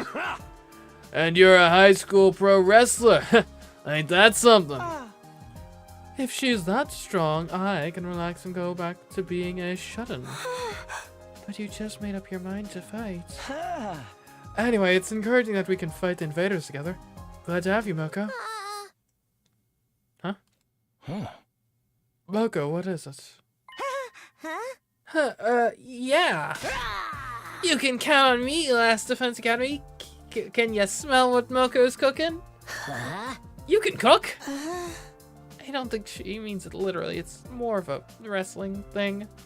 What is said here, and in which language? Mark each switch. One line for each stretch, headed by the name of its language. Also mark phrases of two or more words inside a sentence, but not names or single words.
English: And you're a high school pro wrestler. Ain't that something? If she's that strong, I can relax and go back to being a shut-in. But you just made up your mind to fight. Anyway, it's encouraging that we can fight the invaders together. Glad to have you, Moko. Huh? Moko, what is it? Yeah. You can count on me, Last Defense Academy. Can you smell what Moko's cooking? You can cook? I don't think she means it literally. It's more of a wrestling thing.